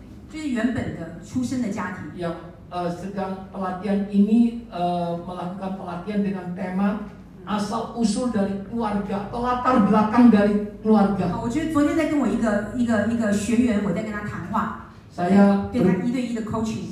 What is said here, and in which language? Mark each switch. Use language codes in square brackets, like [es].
[zh] 就是原本的出生的家庭。 [id] yang sedang pelatihan ini melakukan pelatihan dengan tema asal usul dari keluarga atau latar belakang dari keluarga. [zh] 我觉得昨天在跟我一个学员，我在跟他谈话， [id] Saya [zh] 对他1对1的 coaching。